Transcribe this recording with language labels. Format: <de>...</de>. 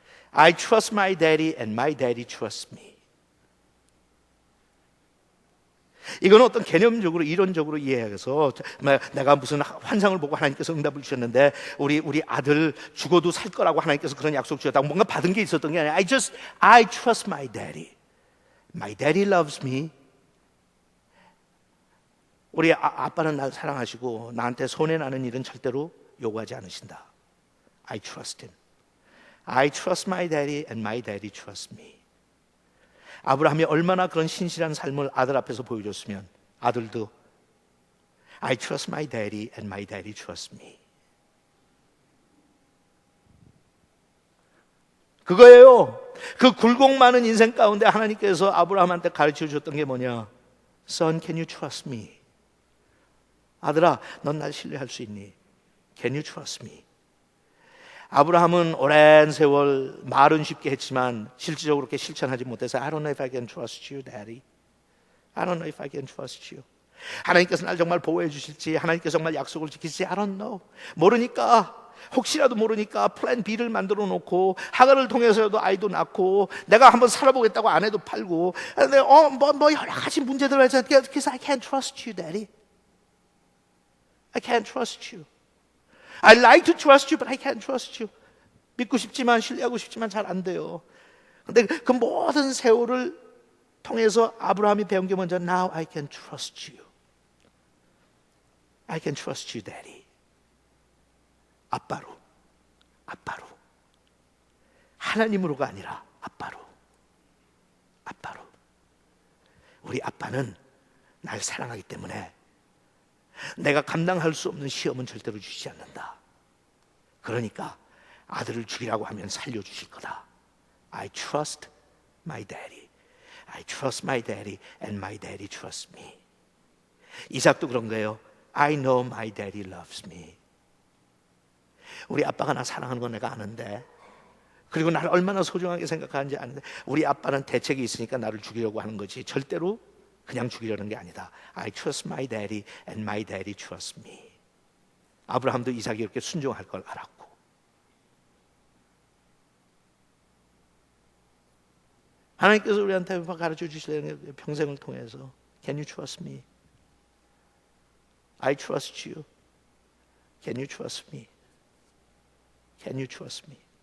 <en>I trust my daddy and my daddy trusts me.</en> <ko>이건 어떤 개념적으로 이론적으로 이해해서 내가 무슨 환상을 보고 하나님께서 응답을 주셨는데 우리 아들 죽어도 살 거라고 하나님께서 그런 약속 주셨다고 뭔가 받은 게 있었던 게 아니라</ko> <en>I trust my daddy. My daddy loves me.</en> <ko>우리 아빠는 날 사랑하시고 나한테 손해나는 일은 절대로 요구하지 않으신다.</ko> <en>I trust him. I trust my daddy and my daddy trusts me.</en> <ko>아브라함이 얼마나 그런 신실한 삶을 아들 앞에서 보여줬으면 아들도</ko> <en>I trust my daddy and my daddy trusts me.</en> <ko>그거예요. 그 굴곡 많은 인생 가운데 하나님께서 아브라함한테 가르쳐 주셨던 게 뭐냐?</ko> <en>Son, can you trust me?</en> <ko>아들아, 넌 날 신뢰할 수 있니?</ko> <en>Can you trust me?</en> <ko>아브라함은 오랜 세월 말은 쉽게 했지만 실질적으로 그렇게 실천하지 못해서</ko> <en>I don't know if I can trust you, Daddy. I don't know if I can trust you.</en> <ko>하나님께서 날 정말 보호해 주실지, 하나님께서 정말 약속을 지킬지</ko> <en>I don't know.</en> <ko>모르니까 혹시라도 모르니까 플랜 B를 만들어 놓고 하가를 통해서라도 아이도 낳고 내가 한번 살아보겠다고 아내도 팔고 뭐 여러 가지 문제들을 해서</ko> <en>Because I can't trust you, Daddy. I can't trust you. I like to trust you, but I can't trust you.</en> <ko>믿고 싶지만 신뢰하고 싶지만 잘 안 돼요. 근데 그 모든 세월을 통해서 아브라함이 배운 게 먼저</ko> <en>Now I can trust you. I can trust you, Daddy.</en> <ko>아빠로. 하나님으로가 아니라 아빠로. 우리 아빠는 날 사랑하기 때문에 내가 감당할 수 없는 시험은 절대로 주시지 않는다. 그러니까 아들을 죽이라고 하면 살려주실 거다.</ko> <en>I trust my daddy. I trust my daddy and my daddy trusts me.</en> <ko>이삭도 그런 거예요.</ko> <en>I know my daddy loves me.</en> <ko>우리 아빠가 나 사랑하는 건 내가 아는데, 그리고 나를 얼마나 소중하게 생각하는지 아는데, 우리 아빠는 대책이 있으니까 나를 죽이려고 하는 거지 절대로 그냥 죽이려는 게 아니다.</ko> <en>I trust my daddy and my daddy trusts me.</en> <ko>아브라함도 이삭이 이렇게 순종할 걸 알았고, 하나님께서 우리한테 가르쳐 주시려는 평생을 통해서</ko> <en>Can you trust me? I trust you. Can you trust me? Can you trust me?</en>